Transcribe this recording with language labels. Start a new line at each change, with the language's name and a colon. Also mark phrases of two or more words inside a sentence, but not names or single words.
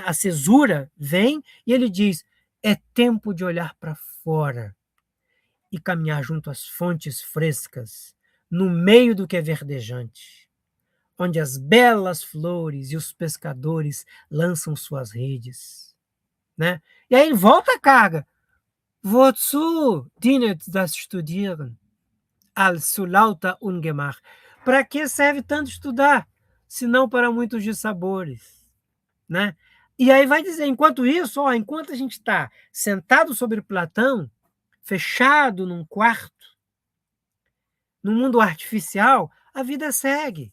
Portuguese: A cesura vem e ele diz: é tempo de olhar para fora e caminhar junto às fontes frescas, no meio do que é verdejante, onde as belas flores e os pescadores lançam suas redes, né? E aí volta a carga.
German: Wozu dient das Studieren als zu lauter Ungemach?
Portuguese: Para que serve tanto estudar, se não para muitos dissabores, né? E aí vai dizer, enquanto isso, enquanto a gente está sentado sobre Platão, fechado num quarto, no mundo artificial, a vida segue.